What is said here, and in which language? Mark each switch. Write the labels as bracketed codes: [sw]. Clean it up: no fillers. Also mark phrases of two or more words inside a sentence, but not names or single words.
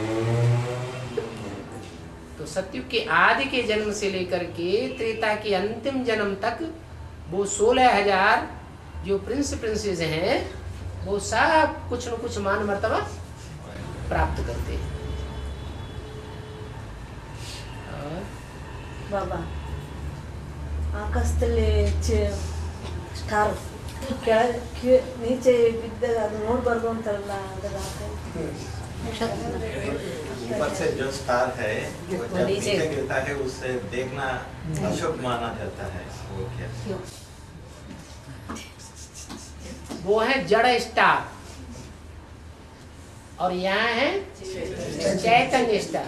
[hi] तो सतयुग के आदि के जन्म से लेकर के त्रेता के अंतिम जन्म तक वो 16,000 जो [en] prince princess [hi] हैं, वो सब कुछ न कुछ मान मर्तबा प्राप्त करते हैं। [kn] ಬಾಬಾ ಆಕಾಶದಲ್ಲಿ ಸ್ಟಾರ್ ಕೆಳಗೆ ನೀಚೆ ಬಿದ್ದಾಗ ಅದು ನೋಡ್ಬಾರ್ದು ಅಂತಾರಲ್ಲ, ಅದರ [hi] ऊपर से जो स्टार है वो जब नीचे गिरता है उससे देखना अशुभ माना जाता है। वो क्या? वो है जड़ स्टार, और यहाँ है चैतन्य स्टार।